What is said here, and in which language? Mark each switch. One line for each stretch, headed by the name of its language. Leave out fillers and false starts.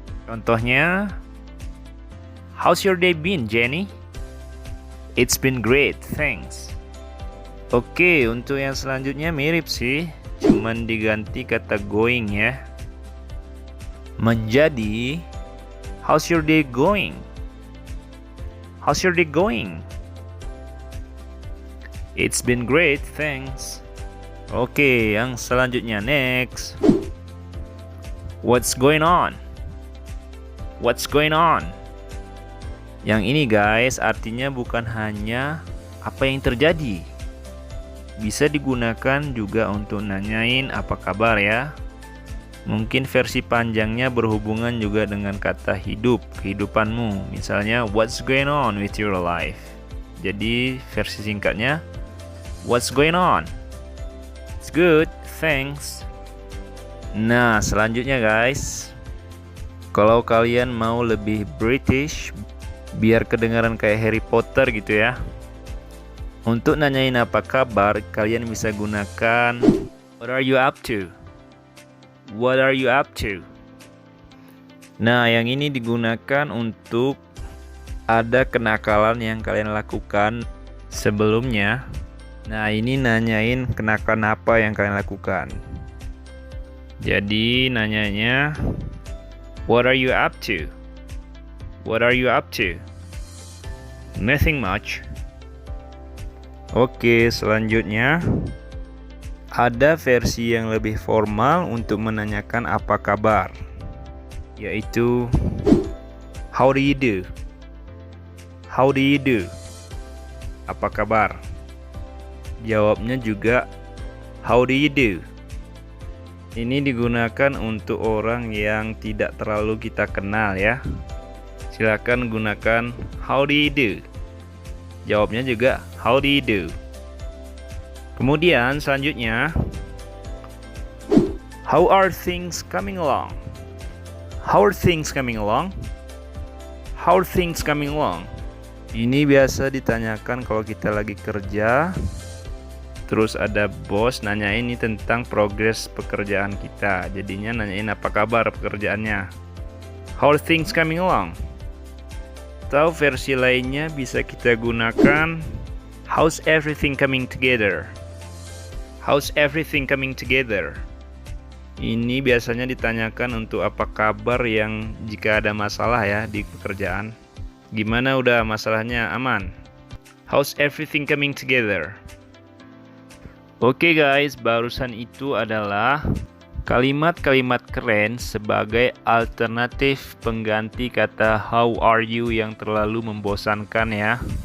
Indonesian: Contohnya,
English: how's your day been, Jenny? It's been great, thanks.
Indonesian: Oke, untuk yang selanjutnya mirip sih, cuman diganti kata going ya. Menjadi,
English: how's your day going? How's your day going? It's been great, thanks.
Indonesian: Oke, yang selanjutnya,
English: next. What's going on? What's going on?
Indonesian: Yang ini guys, artinya bukan hanya apa yang terjadi. Bisa digunakan juga untuk nanyain apa kabar ya. Mungkin versi panjangnya berhubungan juga dengan kata hidup, kehidupanmu. Misalnya,
English: what's going on with your life?
Indonesian: Jadi versi singkatnya,
English: what's going on? It's good, thanks.
Indonesian: Nah, selanjutnya guys. Kalau kalian mau lebih British, biar kedengaran kayak Harry Potter gitu ya. Untuk nanyain apa kabar, kalian bisa gunakan
English: what are you up to? What are you up to?
Indonesian: Nah, yang ini digunakan untuk ada kenakalan yang kalian lakukan sebelumnya. Nah, ini nanyain kenakalan apa yang kalian lakukan. Jadi nanyanya,
English: what are you up to? What are you up to? Nothing much.
Indonesian: Oke, selanjutnya ada versi yang lebih formal untuk menanyakan apa kabar, yaitu
English: how do you do? How do you do?
Indonesian: Apa kabar? Jawabnya juga
English: how do you do?
Indonesian: Ini digunakan untuk orang yang tidak terlalu kita kenal ya. Silakan gunakan
English: how do you do?
Indonesian: Jawabnya juga
English: how do you do?
Indonesian: Kemudian selanjutnya,
English: how are things coming along? How are things coming along? How are things coming along?
Indonesian: Ini biasa ditanyakan kalau kita lagi kerja, terus ada bos nanyain ini tentang progres pekerjaan kita. Jadinya nanyain apa kabar pekerjaannya.
English: How are things coming along?
Indonesian: Atau versi lainnya bisa kita gunakan
English: how's everything coming together? How's everything coming together?
Indonesian: Ini biasanya ditanyakan untuk apa kabar yang jika ada masalah ya di pekerjaan. Gimana udah masalahnya aman?
English: How's everything coming together?
Indonesian: Oke guys, barusan itu adalah kalimat-kalimat keren sebagai alternatif pengganti kata
English: how are you
Indonesian: yang terlalu membosankan ya.